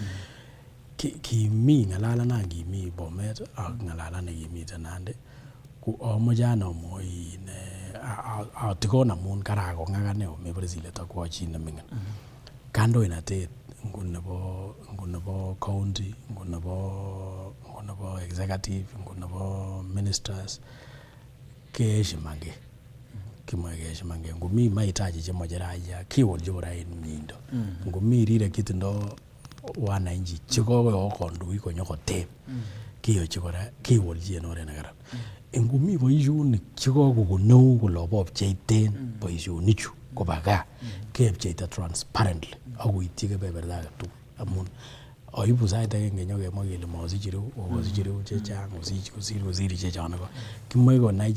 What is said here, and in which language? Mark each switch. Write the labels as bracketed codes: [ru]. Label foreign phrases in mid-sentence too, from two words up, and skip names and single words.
[kln] Kimi ng'alalanan kimi Bomet ak ng'alalan nekimiten Nandi ko amache amwoi atikon amun karakong'ak ane omebore silet akwo chi neming'in. Kandoinatet ngu nebo county ngu nebo executive ngu nebo ministers keheshimange kimoe keheshimange ngumi mahitaji chemoche raia kiwolchi kora en miindo ngumi rirek chetindo wananchi chekokoyo kandoik konyokoteb kiyochi kora kiwolchi en oret nekaran. Ngumi boisionik chekokokon neo kole obopcheiten boisionichu koba gaa kepcheita transparently akoityi kebeberta age tugul amun aibu sait agenge nyokemwa kele mosich ireu okosich ireu chechang kosir chechang ko kimoe konai